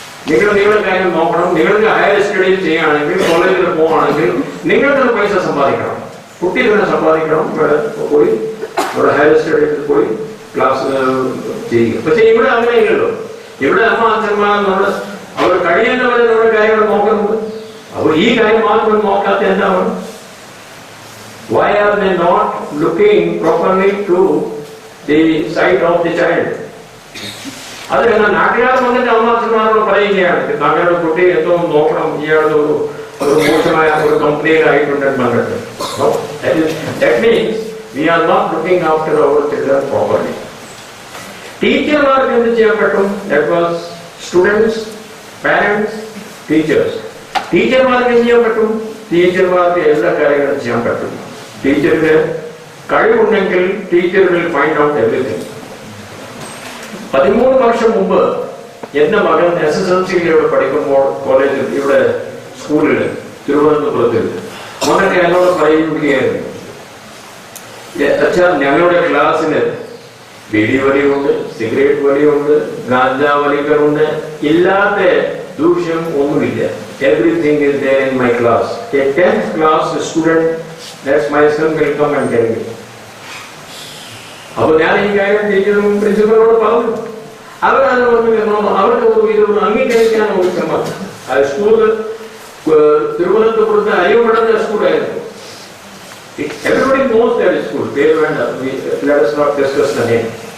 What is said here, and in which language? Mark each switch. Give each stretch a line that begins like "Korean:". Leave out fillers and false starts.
Malayalam: നിങ്ങളുടെ കാര്യം നോക്കണം. നിങ്ങൾക്ക് ഹയർ സ്റ്റഡീസ് ചെയ്യുകയാണെങ്കിൽ, കോളേജിൽ പോവുകയാണെങ്കിൽ നിങ്ങൾ തന്നെ പൈസ സമ്പാദിക്കണം. കുട്ടി തന്നെ സമ്പാദിക്കണം. ഇവിടെ പോയി ഇവിടെ ഹയർ സ്റ്റഡീസിൽ പോയി ക്ലാസ് ചെയ്യുക. പക്ഷെ ഇവിടെ അങ്ങനെ ഇല്ലല്ലോ. ഇവിടെ അമ്മ അച്ഛന്മാർ അവർ കഴിയുന്നവരെ നമ്മുടെ കാര്യങ്ങൾ നോക്കുന്നുണ്ട്. അപ്പോൾ ഈ കാര്യം മാത്രം നോക്കാത്ത എന്താണ്?
English: Why are they not looking properly to the side of the child?
Malayalam: അത് നാട്ടുകാർ വന്നിട്ട് അമ്മാച്ചന്മാരോട് പറയുകയാണ്, താങ്കളുടെ കുട്ടി എന്തോ നോക്കണം, ഇയാളുടെ ഒരു മോശമായ ഒരു കമ്പനിയിലായിട്ടുണ്ടെന്ന് പറഞ്ഞിട്ട്.
English: That means we are not looking after our children properly.
Malayalam: ടീച്ചർമാർക്ക് എന്ത് ചെയ്യാൻ പറ്റും?
English: That was students, parents, teachers.
Malayalam: ടീച്ചർമാർക്ക് എന്ത് ചെയ്യാൻ പറ്റും? ടീച്ചർമാർക്ക് എല്ലാ കാര്യങ്ങളും ചെയ്യാൻ പറ്റും. ടീച്ചറിന് കഴിവുണ്ടെങ്കിൽ teacher
English: Will find out everything.
Malayalam: 13 വർഷം മുമ്പ് എന്റെ മകൻ SSLC ഇവിടെ പഠിക്കുമ്പോൾ കോളേജിൽ, ഇവിടെ സ്കൂളിൽ തിരുവനന്തപുരത്തിൽ മകൻ എന്നോട് പറയുകയായിരുന്നു, അച്ഛാ ഞങ്ങളുടെ ക്ലാസ്സിന് ബീഡി വലിയുണ്ട്, സിഗരറ്റ് വലിയുണ്ട്, ഗാഞ്ചാ വലിക്കലുണ്ട്, ഇല്ലാത്ത ദൂഷ്യം ഒന്നുമില്ല.
English: Everything is there in my class. A 10th class student, that's my son, will come and tell me.
Malayalam: അപ്പോൾ ഞാൻ ഈ കാര്യം ടീച്ചറും പ്രിൻസിപ്പലിനോട് പറഞ്ഞു. അവരത് അവർക്ക് ഇതൊരു അംഗീകരിക്കാൻ ശ്രമിച്ചു. ആ സ്കൂള് തിരുവനന്തപുരത്ത് അറിയപ്പെടുന്ന സ്കൂളായിരുന്നു.
English: Everybody knows that school.
Malayalam: പേര് വേണ്ട,
English: let us not discuss the name.